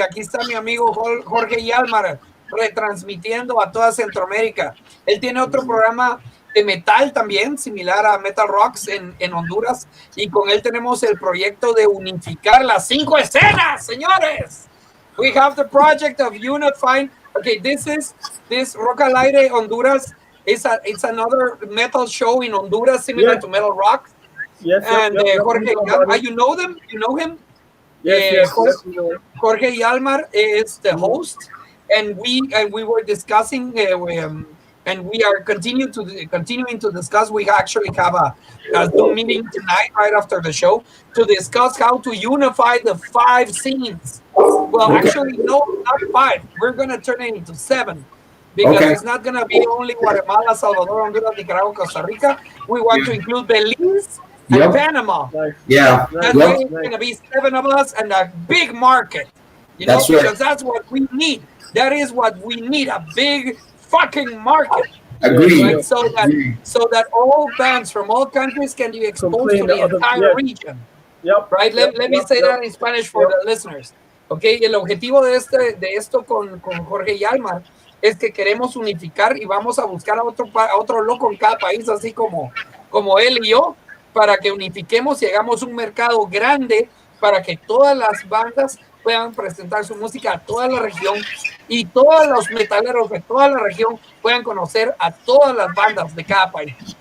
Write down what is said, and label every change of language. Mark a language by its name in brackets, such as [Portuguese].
[Spanish] Aquí está mi amigo Jorge Yalmar retransmitiendo a toda Centroamérica. Él tiene otro programa de metal también, similar a MetalRocks en Honduras, y con él tenemos el proyecto de unificar las 5 escenas, señores. [English] We have the project of unifying. Okay, this Rock al Aire Honduras It's another metal show in Honduras, similar to MetalRocks. Yes, And Jorge, you know them? You know him? Yes, Jorge Yalmar is the host, and we were discussing, and we are continuing to discuss. We actually have a Zoom meeting tonight, right after the show, to discuss how to unify the 5 scenes. Well, actually, no, not 5. We're going to turn it into 7. Because it's not going to be only Guatemala, Salvador, Honduras, Nicaragua, Costa Rica. We want to include Belize and Panama. Yeah. That way it's going to be 7 of us and a big market. You know, because that's what we need. That is what we need, a big fucking market. Agreed. Right? So that all bands from all countries can be exposed to the entire region. Right? Let me say that in Spanish for the listeners. [Spanish] Okay, el objetivo de esto con Jorge Yalmar es que queremos unificar y vamos a buscar a otro loco en cada país, así como él y yo, para que unifiquemos y hagamos un mercado grande para que todas las bandas puedan presentar su música a toda la región y todos los metaleros de toda la región puedan conocer a todas las bandas de cada país.